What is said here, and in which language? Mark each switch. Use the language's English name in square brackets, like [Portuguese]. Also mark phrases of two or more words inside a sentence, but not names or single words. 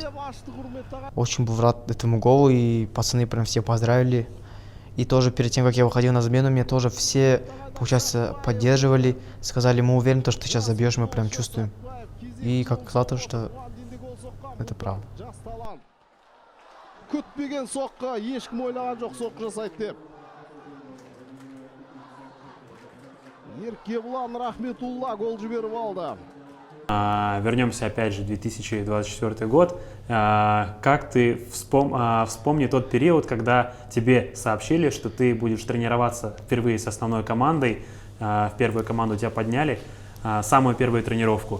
[Russian] Очень был рад этому голу, и пацаны прям все поздравили. И тоже перед тем, как я выходил на замену, меня тоже все, получается, поддерживали, сказали, мы уверены, что ты сейчас забьешь, мы прям чувствуем. И как сказал, что это правда. [Kazakh] Күтпеген соққа, ешкім ойлаған жоқ соққы жасайды деп. Еркебұлан Рахметулла гол жіберіп алды. [Russian] Вернемся опять же в 2024 год. Как ты вспомни тот период, когда тебе сообщили, что ты будешь тренироваться впервые с основной командой, в первую команду тебя подняли, самую первую тренировку.